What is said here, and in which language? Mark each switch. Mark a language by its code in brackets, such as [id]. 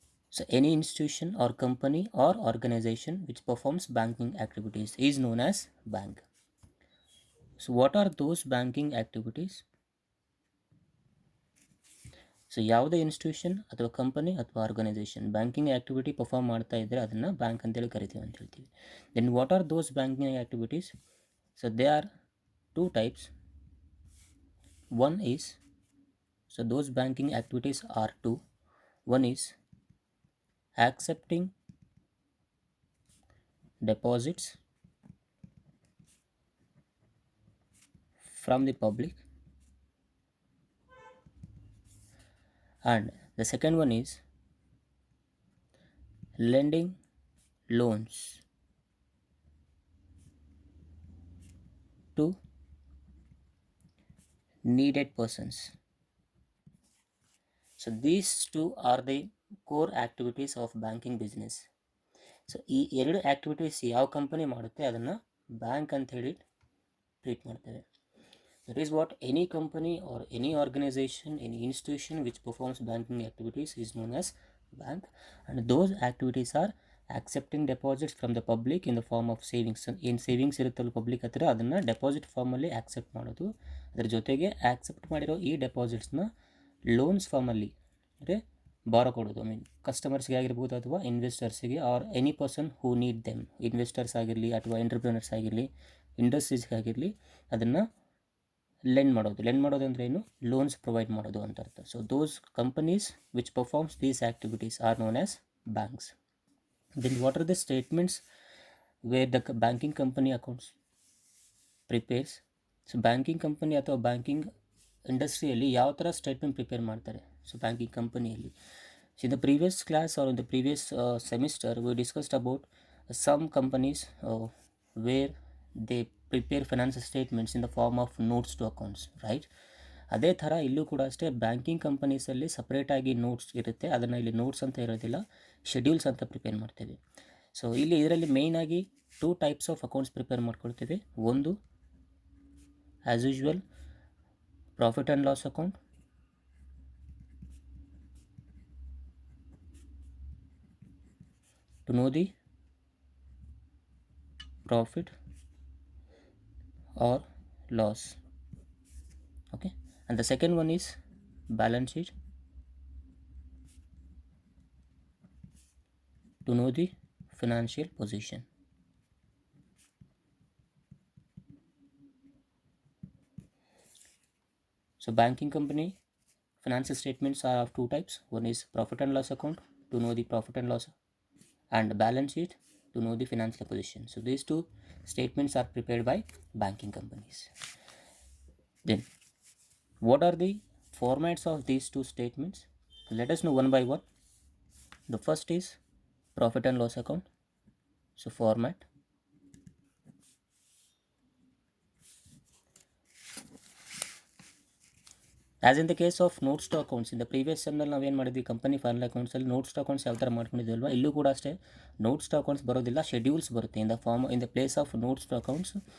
[en] So any institution or company or organization which performs banking activities is known as bank. So what are those banking activities? [kn] So ಯಾವುದೇ institution ಅಥವಾ company ಅಥವಾ organisation banking activity perform ಮಾಡ್ತಾ ಇದ್ದರೆ ಅದನ್ನು bank ಅಂತೇಳಿ ಕರಿತೀವಿ ಅಂತ ಹೇಳ್ತೀವಿ. [en] Then what are those banking activities? So they are two types. One is, so those banking activities are two. One is accepting deposits from the public, and the second one is lending loans to needed persons. So these two are the core activities of banking business. [kn] So ಈ ಎರಡು activities ಯಾವ company ಮಾಡುತ್ತೆ ಅದನ್ನು bank ಅಂತ ಹೇಳಿ treat ಮಾಡ್ತೇವೆ. [en] That is what any company or any organisation, any institution which performs banking activities is known as bank. And those activities are accepting deposits from the public in the form of savings. [kn] ಏನು savings ಇರುತ್ತಲ್ಲ public ಹತ್ತಿರ, ಅದನ್ನು deposit ಫಾರ್ಮಲ್ಲಿ accept ಮಾಡೋದು. ಅದರ ಜೊತೆಗೆ accept ಮಾಡಿರೋ ಈ ಡೆಪಾಸಿಟ್ಸ್ನ ಲೋನ್ಸ್ ಫಾರ್ಮಲ್ಲಿ ಅಂದರೆ ಬಾರೋ ಕೊಡೋದು. [en] I mean [kn] ಕಸ್ಟಮರ್ಸ್ಗೆ ಆಗಿರ್ಬೋದು ಅಥವಾ ಇನ್ವೆಸ್ಟರ್ಸಿಗೆ [en] Or any person who need them. [kn] Investors ಆಗಿರಲಿ ಅಥವಾ ಎಂಟರ್ಪ್ರಿನರ್ಸ್ ಆಗಿರಲಿ, ಇಂಡಸ್ಟ್ರೀಸ್ಗೆ ಆಗಿರಲಿ, ಅದನ್ನು ಲೆಂಡ್ ಮಾಡೋದು. ಲೆಂಡ್ ಮಾಡೋದು ಅಂದರೆ ಏನು? ಲೋನ್ಸ್ ಪ್ರೊವೈಡ್ ಮಾಡೋದು ಅಂತ ಅರ್ಥ. [en] So those companies which performs these activities are known as banks. Then what are the statements where the banking company accounts prepares? [kn] So banking company ಅಥವಾ ಬ್ಯಾಂಕಿಂಗ್ ಇಂಡಸ್ಟ್ರಿಯಲ್ಲಿ ಯಾವ ಥರ ಸ್ಟೇಟ್ಮೆಂಟ್ ಪ್ರಿಪೇರ್ ಮಾಡ್ತಾರೆ? ಸೊ ಬ್ಯಾಂಕಿಂಗ್ ಕಂಪನಿಯಲ್ಲಿ, [en] in the previous class or in the previous semester we discussed about some companies where they prepare financial statements in the form of notes to accounts, right? [kn] ಅದೇ ಥರ ಇಲ್ಲೂ ಕೂಡ ಅಷ್ಟೇ banking ಕಂಪನೀಸಲ್ಲಿ ಸಪ್ರೇಟಾಗಿ notes ಇರುತ್ತೆ. ಅದನ್ನು ಇಲ್ಲಿ ನೋಟ್ಸ್ ಅಂತ ಇರೋದಿಲ್ಲ, ಶೆಡ್ಯೂಲ್ಸ್ ಅಂತ ಪ್ರಿಪೇರ್ ಮಾಡ್ತೇವೆ. ಸೊ ಇಲ್ಲಿ ಇದರಲ್ಲಿ ಮೇಯ್ನಾಗಿ two types of accounts prepare ಮಾಡ್ಕೊಳ್ತೇವೆ. [en] ಒಂದು as usual profit and loss account, to know the profit or loss. Okay, and the second one is balance sheet, to know the financial position. So banking company financial statements are of two types. One is profit and loss account, to know the profit and loss, and balance sheet to know the financial position. So these two statements are prepared by banking companies. Then what are the formats of these two statements? Let us know one by one. The first is profit and loss account. So format, as in the case of notes to accounts, in the previous [kn] ಸೆಮ್ನಲ್ಲಿ ನಾವೇನು ಮಾಡಿದ್ವಿ, company final ಅಕೌಂಟ್ಸಲ್ಲಿ notes to accounts ಯಾವ ಥರ ಮಾಡ್ಕೊಂಡಿದ್ವಲ್ವ, ಇಲ್ಲೂ ಕೂಡ ಅಷ್ಟೇ notes to accounts ಬರೋದಿಲ್ಲ, schedules ಬರುತ್ತೆ [en] In the place of notes to accounts.